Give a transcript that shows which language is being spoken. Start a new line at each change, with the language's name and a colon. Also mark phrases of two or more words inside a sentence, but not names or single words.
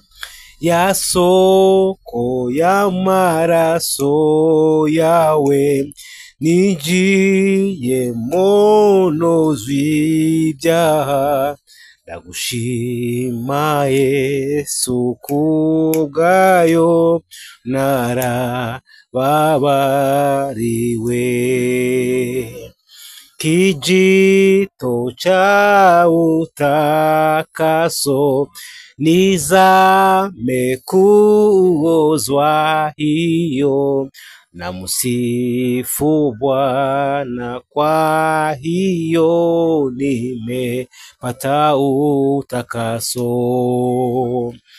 Kinyarwanda: Ya soko y'amaraso yawe, ninjiye munuzwi byaha. Ndagushima Yesu kubwayo narababariwe.
Swahili: Kijito cha utakaso nizame kuozwa hiyo, na msifu Bwana kwa hiyo nimepata utakaso.